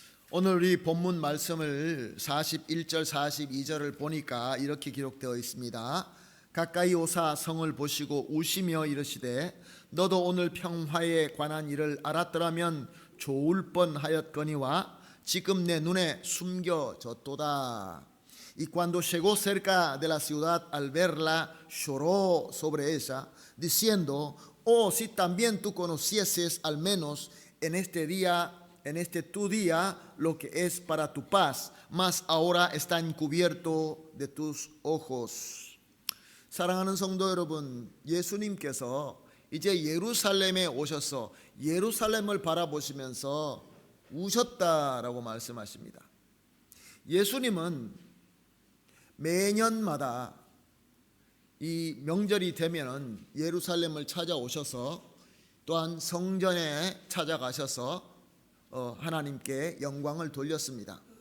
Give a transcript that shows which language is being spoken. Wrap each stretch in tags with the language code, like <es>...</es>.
<ko>오늘 우리 본문 말씀을 41절 42절을 보니까 이렇게 기록되어 있습니다. 가까이 오사 성을 보시고 우시며 이르시되 너도 오늘 평화에 관한 일을 알았더라면 좋을 뻔하였거니와 지금 내 눈에 숨겨졌도다.</ko> <es>Y cuando llegó cerca de la ciudad al verla lloró sobre ella diciendo: oh, si también tú conocieses al menos en este tu día lo que es para tu paz, mas ahora está encubierto de tus ojos.</es> <ko>사랑하는 성도 여러분, 예수님께서 이제 예루살렘에 오셔서 예루살렘을 바라보시면서 우셨다라고 말씀하십니다. 예수님은 매년마다 이 명절이 되면은 예루살렘을 찾아오셔서 또한 성전에 찾아가셔서 하나님께 영광을 돌렸습니다.</ko>